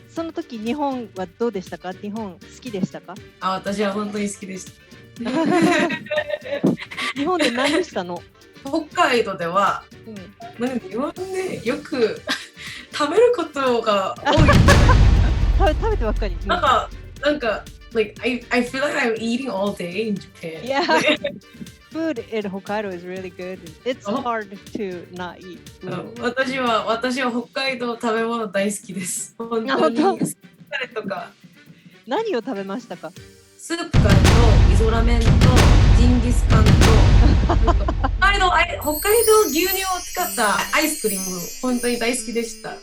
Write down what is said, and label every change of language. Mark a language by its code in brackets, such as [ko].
[ja] その時日本はどうでしたか？日本好きでしたか？私は本当に好きでした。日本で何したの？北海道では、なんか日本でよく食べることが多い。食べてばっかり。 [en] なんかlike I feel like I'm eating all day in Japan. Yeah. Food in Hokkaido is really good. It's hard to not eat food. [ja] 私は北海道食べ物大好きです。本当に。とか。何を食べましたか？スープカレーと味噌ラーメンとジンギスカンと北北海道牛乳を使ったアイスクリーム、本当に大好きでした。